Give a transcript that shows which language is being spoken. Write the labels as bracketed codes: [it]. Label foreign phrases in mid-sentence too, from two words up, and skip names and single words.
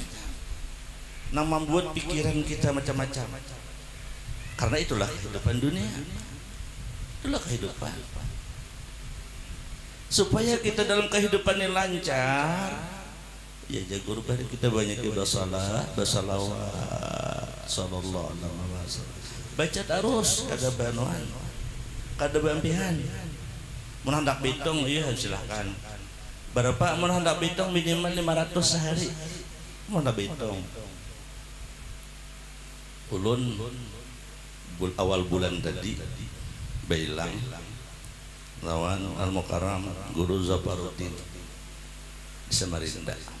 [id] Yang membuat pikiran kita macam-macam. Karena itulah kehidupan dunia. Itulah kehidupan. Supaya kita dalam kehidupan yang lancar, ya jago rupanya kita banyak bersalat, bersalawat, [ar] sallallahu alaihi wasallam. [bjn] Baca terus, kada banuan, kada bampihan. Mun hendak bitung, iya silahkan. Berapa mun hendak bitung minimal 500 sehari. Mun hendak bitung. Ulun awal bulan tadi bailang lawan Al-Mukarram Guru Zaparuddin di Samarinda.